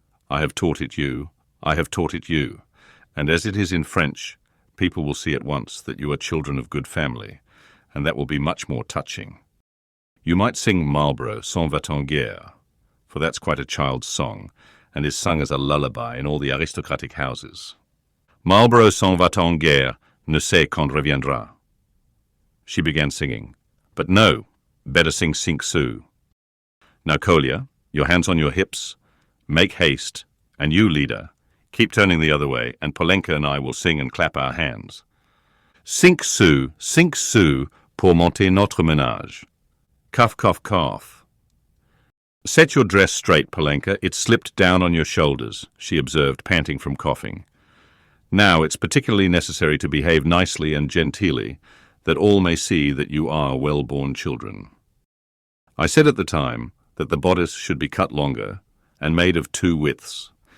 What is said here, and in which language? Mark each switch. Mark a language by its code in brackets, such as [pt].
[en] I have taught it you. I have taught it you. And as it is in French, people will see at once that you are children of good family, and that will be much more touching. You might sing Marlborough s'en va-t-en guerre, for that's quite a child's song, and is sung as a lullaby in all the aristocratic houses. [fr] Marlborough s'en va-t-en guerre, ne sait quand reviendra. [en] She began singing. But no, better sing cinq-sous. Now, Kolya, your hands on your hips, make haste, and you, leader, keep turning the other way, and Polenka and I will sing and clap our hands. [fr] Cinq-sous pour monter notre ménage. [en] Cough, cough, cough. Set your dress straight, Polenka. It's slipped down on your shoulders, she observed, panting from coughing. Now, it's particularly necessary to behave nicely and genteelly, that all may see that you are well-born children. I said at the time that the bodice should be cut longer and made of 2 widths.